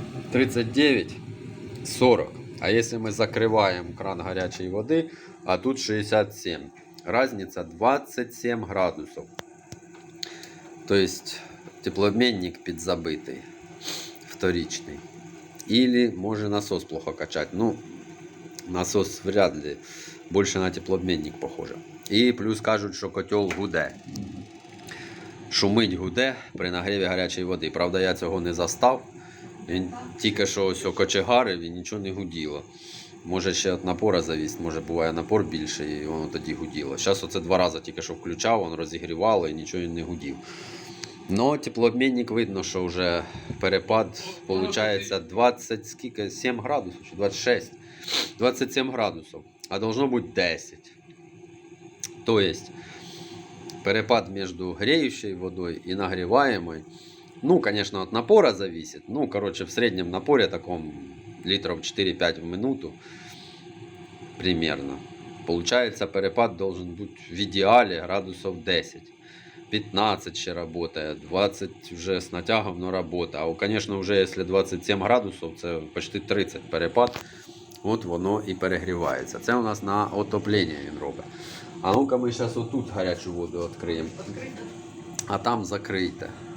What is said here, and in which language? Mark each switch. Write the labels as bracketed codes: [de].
[uk] 39, 40. А якщо ми закриваємо кран гарячої води, а тут 67. Разниця 27 градусів. Тобто теплообмінник підзабитий, вторичний. [ru] Или може насос плохо качать. Ну, насос вряд ли. [uk] Більше на теплообмінник похоже. І плюс кажуть, що котел гуде. Шумить гуде при нагріві гарячої води. Правда, я цього не застав. Він тільки що ось кочегарив і нічого не гуділо. Може ще від напора завісить, може буває напор більший і воно тоді гуділо. Зараз оце 2 рази тільки що включав, воно розігрівало і нічого не гудів. Но теплообмінник видно, що вже перепад виходить 27 градусів чи 26. 27 градусів, а должно бути 10. Тобто перепад між [ru] греющей водой и нагреваемой, ну, конечно, от напора зависит. Ну, короче, в среднем напоре таком литров 4-5 в минуту примерно. Получается, перепад должен быть в идеале градусов 10. 15 ще работает, 20 вже з натягом, но работа. [uk] А, конечно, вже якщо 27 градусів, це почти 30 перепад. От воно і перегрівається. Це у нас на отоплення він робить. А ну-ка ми зараз отут гарячу воду відкриємо. А там закрийте.